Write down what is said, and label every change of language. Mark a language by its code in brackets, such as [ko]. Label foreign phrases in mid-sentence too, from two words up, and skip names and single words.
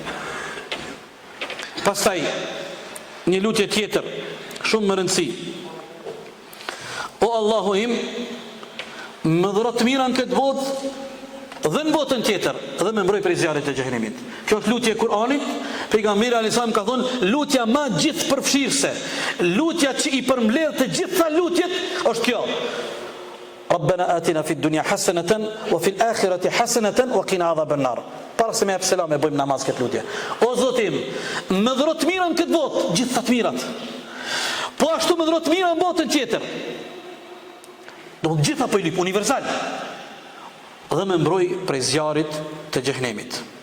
[sq] Pastaj një lutje tjetër shumë më rëndësi: o Allahu im, me dhuro të mira në këtë botë dhe në botën tjetër, dhe me mbroj prej zjarrit të xhenemit. Kjo është lutje e Kur'anit. Pejgamberi [ar] عليه السلام [sq] ka thonë, lutja më gjithë përfshirëse, lutja që i përmbledh të gjitha lutjet është kjo: [ar] ربنا آتنا في الدنيا حسنة وفي الآخرة حسنة وقنا عذاب النار. [sq] Para se me jap selam e bëjmë namaz këtë lutje. O Zotim, më dhuro të mirën këtë botë, gjithë të mirat. Po ashtu më dhuro të mirën në botën tjetër. Do të gjitha po i lip universal. Dhe me mbroj prej zjarit të xhenemit.